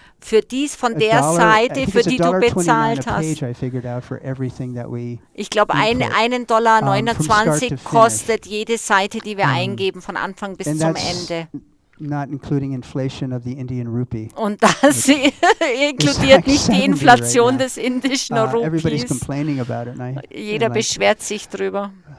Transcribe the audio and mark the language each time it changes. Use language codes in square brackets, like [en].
[de] von der Seite, für die du bezahlt hast. Ich glaube, $1,29 kostet jede Seite, die wir eingeben, von Anfang bis zum Ende. [en] Not including inflation of the Indian rupee. [de] Und das inkludiert nicht die Inflation des indischen [en] Everybody's [de] Rupies. [en] complaining about it. [de] Jeder beschwert sich drüber.